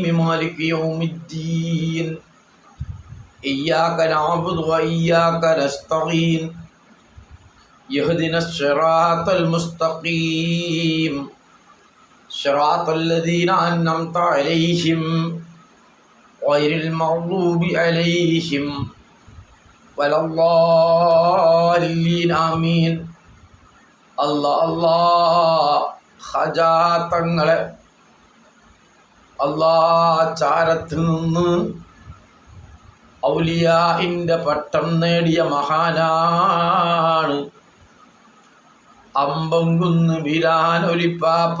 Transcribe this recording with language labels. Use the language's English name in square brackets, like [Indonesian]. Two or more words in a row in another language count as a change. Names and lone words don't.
[Arabic] مالك يوم الدين إياك نعبد وإياك نستعين يهدنا الصراط المستقيم صراط الذين أنعمت عليهم غير المغضوب عليهم ولا الضالين آمين. [Malayalam] ഖാജാ തങ്ങളെ ചാരത്തിൽ നിന്ന് ഔലിയാഇന്റെ പട്ടം നേടിയ മഹാനാണ് അമ്പംകുന്ന് ബിലാൽ ഒലിപ്പാപ്പ.